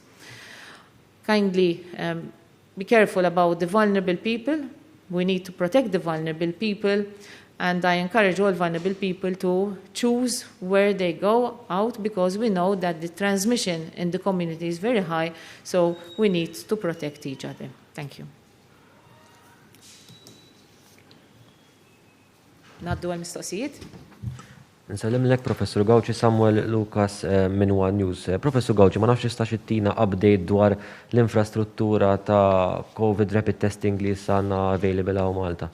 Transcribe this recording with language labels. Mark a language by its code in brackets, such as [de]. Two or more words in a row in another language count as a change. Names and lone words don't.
[en] Kindly be careful about the vulnerable people. We need to protect the vulnerable people. And I encourage all vulnerable people to choose where they go out because we know that the transmission in the community is very high, so we need to protect each other. Thank you. [mt] Naddu għal-mistoqsijiet? Nsallim lek Professor Gawċi Samuel Lucas minn One News. Professor Gawċi, ma nafx jistax ittina update dwar l-infrastruttura ta' [en] COVID rapid testing [mt] li sanna available għaw Malta.